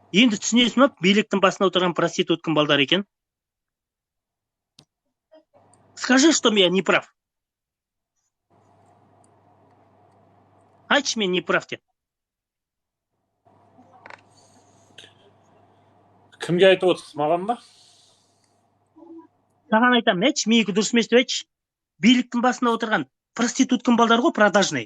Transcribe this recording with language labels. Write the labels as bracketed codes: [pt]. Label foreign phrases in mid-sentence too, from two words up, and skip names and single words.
[kk] Енді түсінесің ба, биліктің басында отырған проституткам балдар екен. [ru] Скажи, что я не прав. [kk] Айтшы, мен [ru] не прав [kk] деп. Кімге айтып отырсыз, маған ба? Саған айтамын, айтшы, менікі дұрыс емес деп айтшы. Биліктің басында отырған проституткам балдар ғой, продажный.